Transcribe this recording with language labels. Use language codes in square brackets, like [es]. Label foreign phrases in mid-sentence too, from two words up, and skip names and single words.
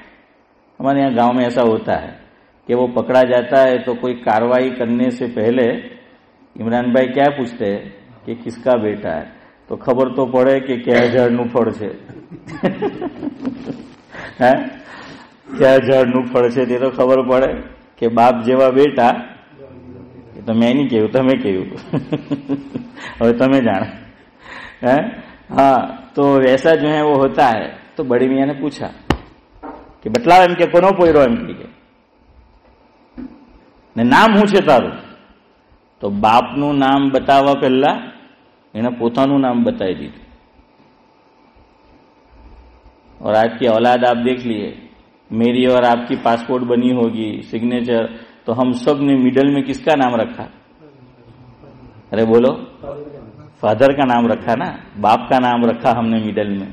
[ur] ہمارے یہاں گاؤں میں ایسا ہوتا ہے کہ وہ پکڑا جاتا ہے تو کوئی کاروائی کرنے سے پہلے عمران بھائی کیا پوچھتے ہیں کہ کس کا بیٹا ہے، تو خبر تو پڑے کہ کیا جھڑنو پڑ سے کیا جھڑنو پڑ سے تو خبر پڑے کہ باپ [gu] જેવા બેટા તો મેં નહીં કહ્યું તમે કહ્યું હવે તમે જાણે. [ur] ہاں تو ایسا جو ہے وہ ہوتا ہے. تو بڑے میاں نے پوچھا کہ [gu] બતલાવ એમ કે કોનો પોયરો એમ કે ને નામ શું છે તારું. તો બાપનું નામ બતાવવા પહેલા એને પોતાનું નામ બતાવી દીધું. [ur] اور آج کی اولاد آپ دیکھ لیے، میری اور آپ کی پاسپورٹ بنی ہوگی سگنیچر، تو ہم سب نے مڈل میں کس کا نام رکھا؟ ارے بولو، فادر کا نام رکھا نا، باپ کا نام رکھا ہم نے مڈل میں.